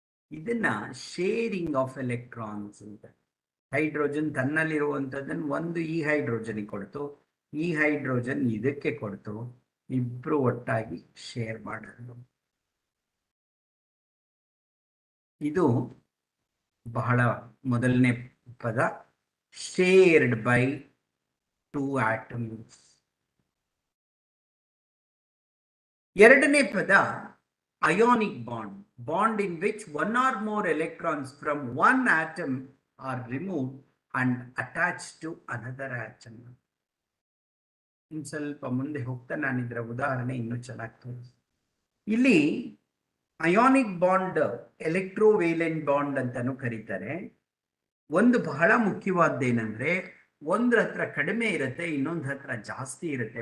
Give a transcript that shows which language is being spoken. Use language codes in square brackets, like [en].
[kn] ಇದನ್ನ sharing of electrons ಅಂತ. Hydrogen ತನ್ನಲ್ಲಿರುವಂಥದ್ದನ್ನು ಒಂದು ಈ ಹೈಡ್ರೋಜನ್ ಕೊಡ್ತು, ಈ ಹೈಡ್ರೋಜನ್ ಇದಕ್ಕೆ ಕೊಡ್ತು, ಇಬ್ರು ಒಟ್ಟಾಗಿ ಶೇರ್ ಮಾಡೋದು. ಇದು ಬಹಳ ಮೊದಲನೇ ಪದ, [en] Shared by 2 atoms. [kn] ಎರಡನೇ ಪದ [en] Ionic bond, bond in which 1 or more electrons from 1 atom are removed and attached to another atom. [kn] ಇನ್ನು ಸ್ವಲ್ಪ ಮುಂದೆ ಹೋಗ್ತಾ ನಾನು ಇದರ ಉದಾಹರಣೆ ಇನ್ನೂ ಚೆನ್ನಾಗಿ ತೋರಿಸ್ತೀನಿ. ಇಲ್ಲಿ ಅಯಾನಿಕ್ ಬಾಂಡ್ ಎಲೆಕ್ಟ್ರೋವೇಲೆಂಟ್ ಬಾಂಡ್ ಅಂತಾನು ಕರೀತಾರೆ. ಒಂದು ಬಹಳ ಮುಖ್ಯವಾದ್ದೇನೆಂದ್ರೆ, ಒಂದ್ರ ಹತ್ರ ಕಡಿಮೆ ಇರುತ್ತೆ, ಇನ್ನೊಂದು ಹತ್ರ ಜಾಸ್ತಿ ಇರುತ್ತೆ.